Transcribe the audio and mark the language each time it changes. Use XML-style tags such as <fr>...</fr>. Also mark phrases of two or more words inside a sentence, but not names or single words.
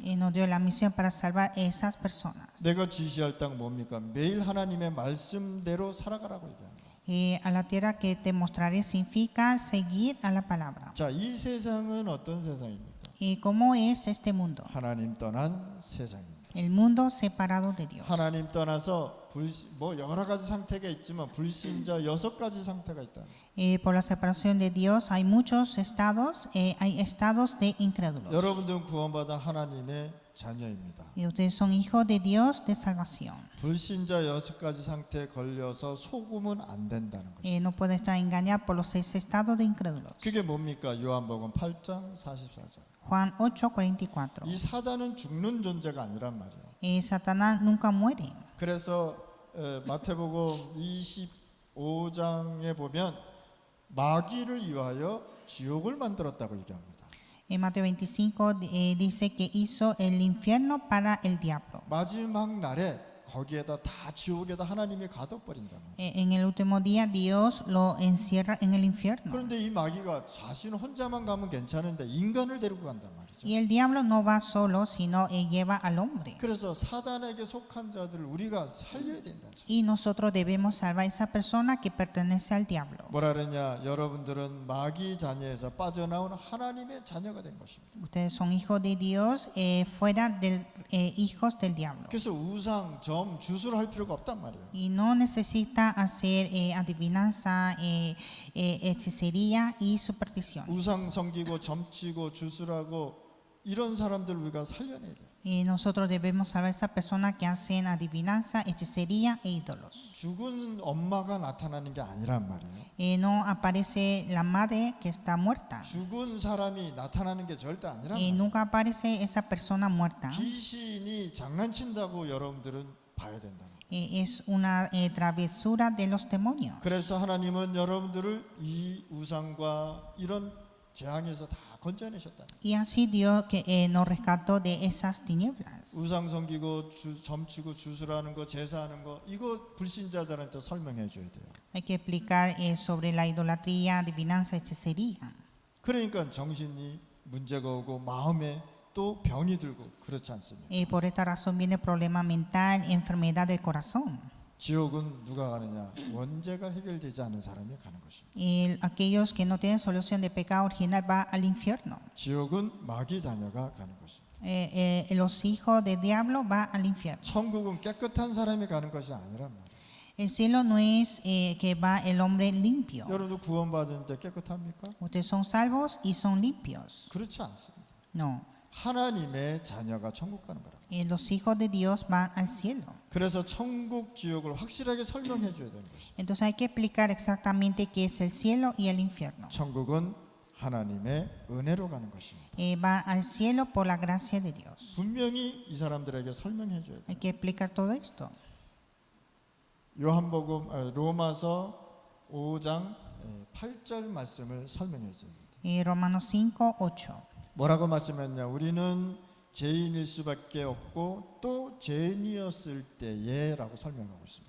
<es>Y nos dio la misión para salvar esas personas.</es> <ko>내가 지시할 땅 뭡니까? 매일 하나님의 말씀대로 살아가라고 얘기하는 거예요.</ko> <es>A la tierra que te mostraré significa seguir a la palabra.</es> <ko>자, 이 세상은 어떤 세상입니까?</ko> <es>¿Y cómo es este mundo?</es> <ko>하나님 떠난 세상입니다.</ko> <es>El mundo separado de Dios.</es> <ko>하나님 떠나서 뭐 여러 가지 상태가 있지만 불신자 6가지 상태가 있다.</ko> <es>Por la separación de Dios hay muchos estados, hay estados de incrédulos.</es> <ko>여러분들은 구원받아 하나님의 자녀입니다.</ko> <es>Y ustedes son hijos de Dios de salvación.</es> <ko>불신자 6가지 상태에 걸려서 속으면 안 된다는 것입니다.</ko> <es>No puede estar engañado por los 6 estados de incrédulos.</es> <ko>그게 뭡니까? 요한복음 8장 44절.</ko> <es>Juan 8:44.</es> <ko>이 사단은 죽는 존재가 아니란 말이에요.</ko> <es>Satanás nunca muere.</es> <ko>그래서 마태복음 25장에 보면 마귀를 위하여 지옥을 만들었다고 얘기합니다.</ko> <es>En Mateo 25 dice que hizo el infierno para el diablo.</es> <ko>마지막 날에 거기에다 다 지옥에다 하나님이 가둬버린단 말이에요.</ko> <es>En el último día Dios lo encierra en el infierno.</es> <ko>그런데 이 마귀가 자신 혼자만 가면 괜찮은데 인간을 데리고 간단 말이죠.</ko> <es>Y el diablo no va solo, sino lleva al hombre.</es> <ko>그래서 사단에게 속한 자들을 우리가 살려야 된다.</ko> <es>Y nosotros debemos salvar a esa persona que pertenece al diablo.</es> <ko>뭐라 그러냐? 여러분들은 마귀 자녀에서 빠져나온 하나님의 자녀가 된 것입니다.</ko> <es>Ustedes son hijos de Dios, fuera de hijos del diablo.</es> <ko>그래서 우상, 점, 주술 할 필요가 없단 말이에요.</ko> <es>Y no necesita hacer adivinanza, hechicería y superstición.</es> <ko>우상 섬기고 점치고 주술하고 이런 사람들 우리가 살려내야 돼요.</ko> <es>Y nosotros debemos salvar a esa persona que hacen adivinanza, hechicería e ídolos.</es> <ko>죽은 엄마가 나타나는 게 아니란 말이에요.</ko> <es>No aparece la madre que está muerta.</es> <ko>죽은 사람이 나타나는 게 절대 아니란 말이에요.</ko> <es>Nunca aparece esa persona muerta.</es> <ko>귀신이 장난친다고 여러분들은 봐야 된다.</ko> <es>Es una travesura de los demonios.</es> <ko>그래서 하나님은 여러분들을 이 우상과 이런 재앙에서 다 건져내셨다.</ko> <es>Y así Dios que nos rescató de esas tinieblas.</es> <ko>우상 섬기고 점치고 주술하는 거, 제사하는 거 이거 불신자들한테 설명해 줘야 돼요.</ko> <es>Hay que explicar sobre la idolatría, adivinanza, hechicería.</es> <ko>그러니까 정신이 문제가 오고 마음에 또 병이 들고 그렇지 않습니까?</ko> <es>Por esta razón viene problema mental, enfermedad del corazón.</es> <ko>지옥은 누가 가느냐? 원죄가 해결되지 않은 사람이 가는 것입니다.</ko> <es>Aquellos que no tienen solución de pecado original va al infierno.</es> <ko>지옥은 마귀 자녀가 가는 것입니다.</ko> <es>Los hijos del diablo va al infierno.</es> <ko>천국은 깨끗한 사람이 가는 것이 아니란 말이에요.</ko> <es>El cielo no es que va el hombre limpio.</es> <ko>여러분도 구원받은데 깨끗합니까?</ko> <es>Ustedes son salvos y son limpios.</es> <ko>그렇지 않습니다.</ko> <es>No.</es> <ko>하나님의 자녀가 천국 가는 거라고.</ko> <es>Los hijos de Dios van al cielo.</es> <ko>그래서 천국 지옥을 확실하게 설명해 줘야 되는 것이죠.</ko> <es>Entonces hay que explicar exactamente qué es el cielo y el infierno.</es> <ko>천국은 하나님의 은혜로 가는 것입니다.</ko> <es>Va al cielo por la gracia de Dios.</es> <ko>분명히 이 사람들에게 설명해 줘야 돼요.</ko> <es>Hay que explicar todo esto.</es> <ko>요한복음 로마서 5장 8절 말씀을 설명해 줘야 돼요.</ko> <es>Romanos 5:8.</es> <ko>뭐라고 말씀했냐? 우리는 죄인일 수밖에 없고 또 죄인이었을 때에라고 설명하고 있습니다.</ko>